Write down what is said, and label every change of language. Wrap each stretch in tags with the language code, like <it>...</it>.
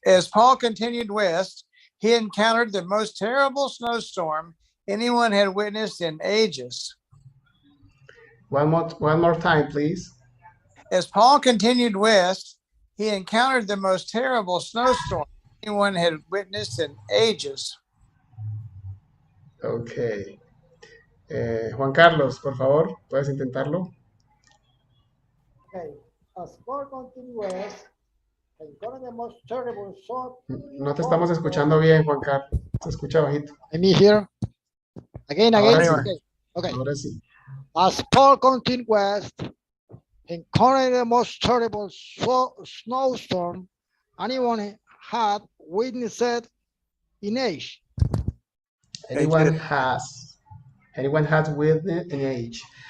<en>As Paul continued west, he encountered the most terrible snowstorm anyone had witnessed in ages. One more time, please. As Paul continued west, he encountered the most terrible snowstorm anyone had witnessed in ages. Okay.</en> <es>Juan Carlos, por favor, ¿puedes intentarlo?</es> <en>Okay. As Paul continued west, he encountered the most terrible storm.</en> <es>No te estamos escuchando bien, Juan Carlos. Se escucha bajito.</es> <en>Let me hear. Again.</en> <es>Ahora sí.</es> <en>Okay.</en> <es>Ahora sí.</es> <en>As Paul continued west, encountered the most terrible snowstorm anyone had witnessed in age. Anyone has witnessed in age.</en>